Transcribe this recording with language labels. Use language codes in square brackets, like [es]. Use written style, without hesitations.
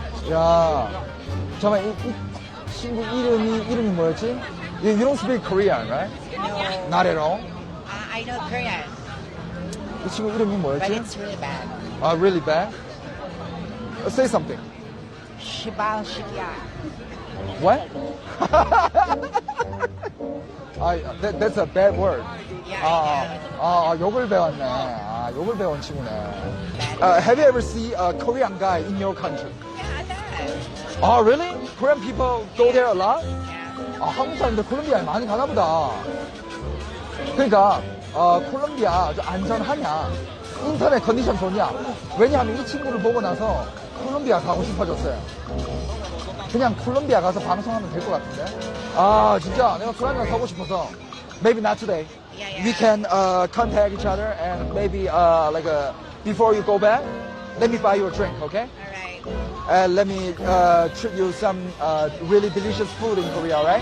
[ko] 야, 잠깐만 이 친구 이름이 뭐였지? [en] You don't speak Korean, right? No. Not at all. I know Korean, [ko] 이 친구 이름이 [en] but [ko] 뭐였지? [en] it's really bad. Really bad? Say something. [ko] Shibal Shikya. [en] What? That's a bad word. Yeah. [ko] 욕을 배웠네. 욕을 배운 친구네. [en] Have you ever seen a Korean guy in your country? Yeah, Oh, really? Korean people go there a lot? yeah. [ko] 한국 사람들 콜롬비아에 많이 가나 보다. 그러니까 콜롬비아 안전하냐? 인터넷 컨디션 좋냐? 왜냐하면 이 친구를 보고 나서 콜롬비아 가고 싶어졌어요. 그냥 콜롬비아 가서 방송하면 될 것 같은데. 진짜 내가 술 한잔 사고 싶어서. [en] Maybe not today. Yeah. We can contact each other and maybe before you go back, let me buy you a drink, okay? All right. Let me treat you some really delicious food in Korea, alright?